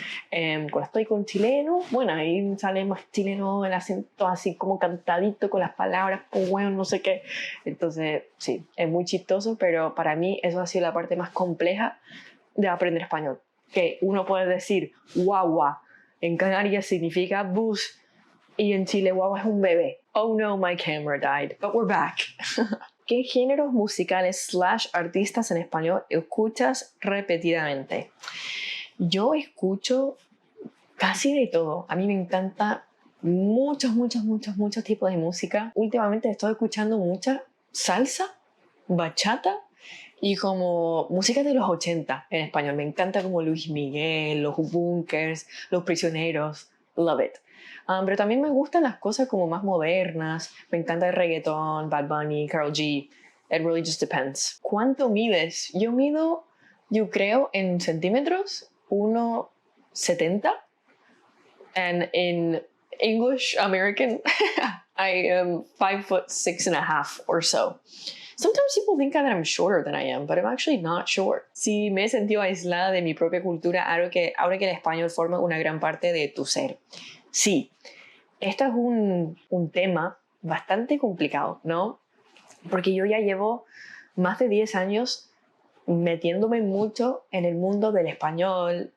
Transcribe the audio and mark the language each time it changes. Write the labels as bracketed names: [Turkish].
[Spanish] Cuando estoy con chileno, bueno, ahí sale más chileno, el acento así como cantadito con las palabras, pues bueno, no sé qué. Entonces, sí, es muy chistoso, pero para mí eso ha sido la parte más compleja de aprender español. Que uno puede decir guagua, en Canarias significa bus, y en Chile guagua es un bebé. [English] Oh no, my camera died, but we're back. [Spanish] ¿Qué géneros musicales / artistas en español escuchas repetidamente? Yo escucho casi de todo. A mí me encanta muchos tipos de música. Últimamente estoy escuchando mucha salsa, bachata y como música de los 80 en español. Me encanta como Luis Miguel, los Bunkers, los Prisioneros. [English] Love it. [Spanish] Pero también me gustan las cosas como más modernas. Me encanta el reggaetón, Bad Bunny, Karol G. [English] It really just depends. [Spanish] ¿Cuánto mides? Yo mido, yo creo, en centímetros, 1.70. [English] And in English American, I am 5'6.5" or so. Sometimes people think that I'm shorter than I am, but I'm actually not short. [Spanish] Si me he sentido aislada de mi propia cultura, ahora que el español forma una gran parte de tu ser. Sí, esto es un tema bastante complicado, ¿no? Porque yo ya llevo más de 10 años metiéndome mucho en el mundo del español.